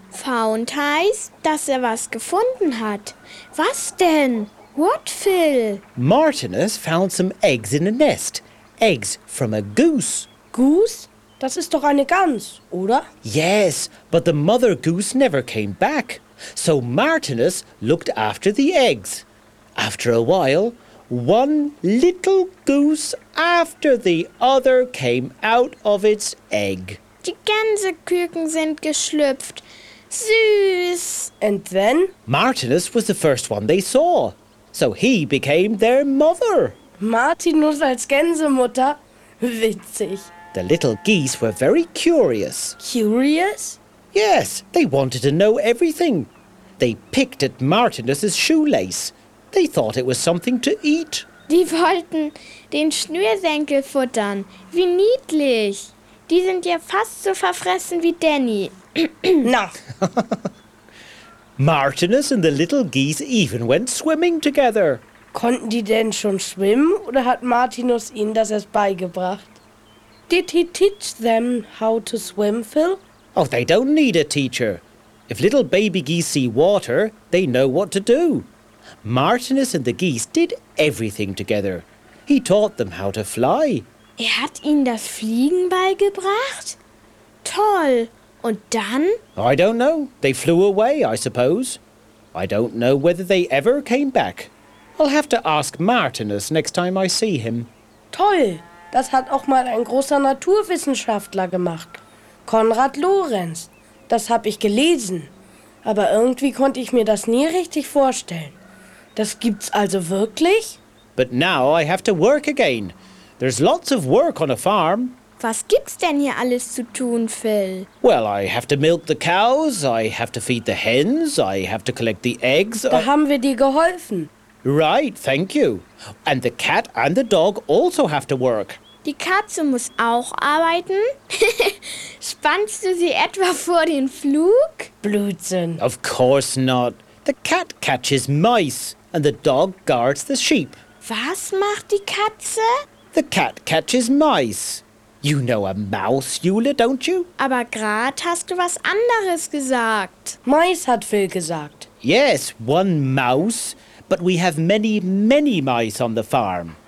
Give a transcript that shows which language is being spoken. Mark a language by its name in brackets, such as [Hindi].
[German] Found heißt, dass was gefunden hat. Was denn? [English] What, Phil? Martinus found some eggs in a nest. Eggs from a goose. Goose? [German] Das ist doch eine Gans, oder? [English] Yes, but the mother goose never came back. So Martinus looked after the eggs. After a while, one little goose after the other came out of its egg. [German] Die Gänseküken sind geschlüpft. Süß! [English] And then? Martinus was the first one they saw. So he became their mother. [German] Martinus als Gänsemutter? Witzig. [English] The little geese were very curious. Curious? Yes, they wanted to know everything. They picked at Martinus's shoelace. They thought it was something to eat. [German] Die wollten den Schnürsenkel futtern. Wie niedlich. Die sind ja fast so verfressen wie Danny. Na. [English] Martinus and the little geese even went swimming together. [German] Konnten die denn schon schwimmen oder hat Martinus ihnen das erst beigebracht? [English] Did he teach them how to swim, Phil? Oh, they don't need a teacher. If little baby geese see water, they know what to do. Martinus and the geese did everything together. He taught them how to fly. [German] Er hat ihnen das Fliegen beigebracht? Toll! Und dann? [English] I don't know. They flew away, I suppose. I don't know whether they ever came back. I'll have to ask Martinus next time I see him. [German] Toll! Das hat auch mal ein großer Naturwissenschaftler gemacht. Konrad Lorenz. Das habe ich gelesen. Aber irgendwie konnte ich mir das nie richtig vorstellen. Das gibt's also wirklich? [English] But now I have to work again. There's lots of work on a farm. [German] Was gibt's denn hier alles zu tun, Phil? [English] Well, I have to milk the cows, I have to feed the hens, I have to collect the eggs. [German] Da haben wir dir geholfen. [English] Right, thank you. And the cat and the dog also have to work. [German] Die Katze muss auch arbeiten? Spannst du sie etwa vor den Flug? Blödsinn. [English] Of course not. The cat catches mice and the dog guards the sheep. [German] Was macht die Katze? [English] The cat catches mice. You know a mouse, Jule, don't you? [German] Aber grad hast du was anderes gesagt. Mice, hat Phil gesagt. [English] Yes, one mouse. But we have many, many mice on the farm.